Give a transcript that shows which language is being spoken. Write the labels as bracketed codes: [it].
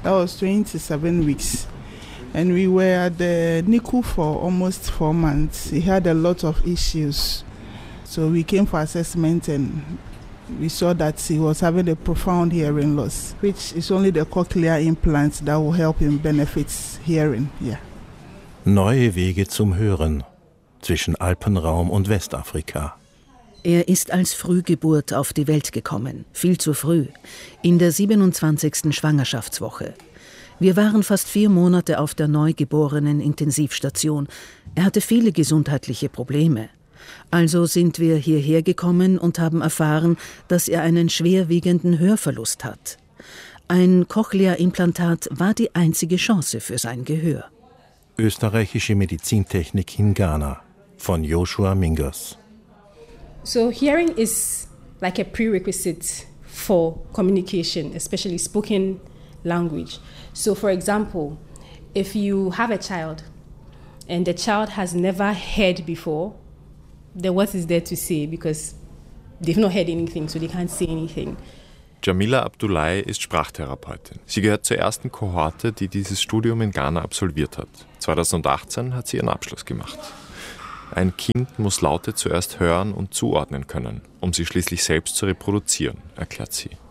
[en] That was 27 weeks. And we were at the NICU for almost 4 months. He had a lot of issues. So we came for assessment and we saw that he was having a profound hearing loss, which is only the cochlear implants that will help him benefit hearing. Yeah. [de] Neue Wege zum Hören zwischen Alpenraum und Westafrika. Er ist als Frühgeburt auf die Welt gekommen, viel zu früh, in der 27. Schwangerschaftswoche. Wir waren fast 4 Monate auf der neugeborenen Intensivstation. Er hatte viele gesundheitliche Probleme. Also sind wir hierher gekommen und haben erfahren, dass er einen schwerwiegenden Hörverlust hat. Ein Cochlea-Implantat war die einzige Chance für sein Gehör. Österreichische Medizintechnik in Ghana von Joshua Mingus. [en] So hearing is like a prerequisite for communication, especially spoken language. So for example, if you have a child and the child has never heard before, then what is there to say? Because they've not heard anything, so they can't say anything. [de] Jamila Abdullahi ist Sprachtherapeutin. Sie gehört zur ersten Kohorte, die dieses Studium in Ghana absolviert hat. 2018 hat sie ihren Abschluss gemacht. Ein Kind muss Laute zuerst hören und zuordnen können, um sie schließlich selbst zu reproduzieren, erklärt sie.